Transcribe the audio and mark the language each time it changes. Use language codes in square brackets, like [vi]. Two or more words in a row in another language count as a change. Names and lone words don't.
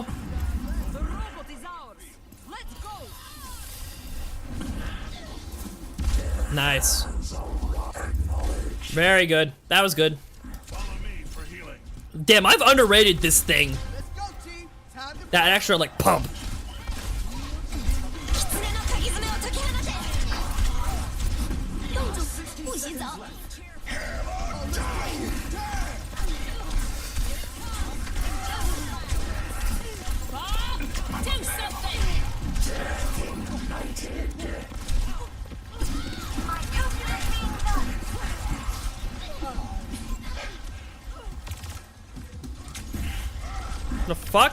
[en] The robot is ours. Let's go. Nice. Very good. That was good. follow me for healing. Damn, I've underrated this thing. That extra, like, pump. [ja] 狐の鍵爪を解き放て。 [zh] 公主不洗澡。 [en] Do something. The fuck?